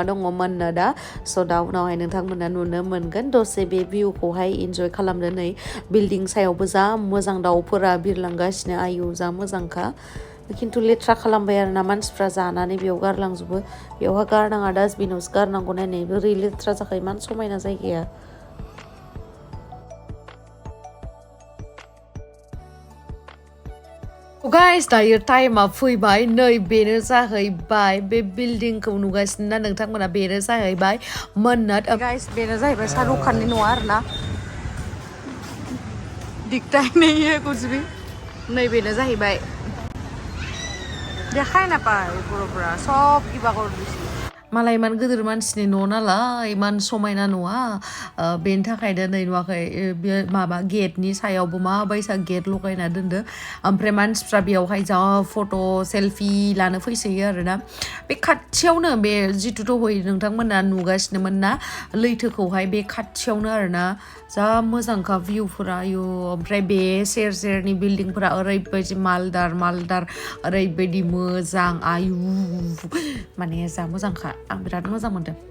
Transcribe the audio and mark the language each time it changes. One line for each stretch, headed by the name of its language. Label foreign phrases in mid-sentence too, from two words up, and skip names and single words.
Bodo: दङमोननो दा स' दा उनावहाय नोंथांमोना नुनो मोनगोन दसे बे भिउखौहाय इन्जय खालामनो नै बिल्डिं सायावबो जा मोजां दाउफोरा बिरलांगासिनो आयु जा मोजांखा खिन्थु लेथ्रा खालामबाय आरोना मानसिफ्रा जानानै बेयाव गारलांजोबो बेयावहा गारनाङा डास्टबिनावसो गारनांगौ नायनाय बोरै लेथ्रा जाखायो मान समायना जायगाया Guys, दायो टाइमा फैबाय नै बेनो जाहैबाय बे बिल्डिंखौ नुगासिनो ना नोंथांमोना बेनो जाहैबाय मन्नत गाइस बेनो जाहैबाय शाहरुख खाननि न'आ आरोना
Hindi: दिखता ही नहीं है कुछ भी
Bodo: नै बेनो जाहैबाय देखाय ना पाय बर'फोरा सब किबा करदिसि मालाय इमान गोदोर मानसिनि न' नालाय इमान समायना न'आ बेनि थाखायनो नै नुवाखै बे माबा गेटनि सायावबो माबायसा गेट लगायना दोनदो ओमफ्राय मानसिफ्रा बेयावहाय जा
English: photo selfie
Bodo: लानो फैसोयो आरोना बे खाथियावनो बे जिथु दहय नोंथांमोना नुगासिनोमोन ना लैथोखौहाय बे खाथियावनो आरोना जा मोजांखा भिउफोरा आयु ओमफ्राय बे सेर सेरनि बिल्डिंफोरा ओरैबायदि मालदार मालदार ओरैबायदि मोजां आयु माने जा मोजांखा आं बिराद मोजां मोनदों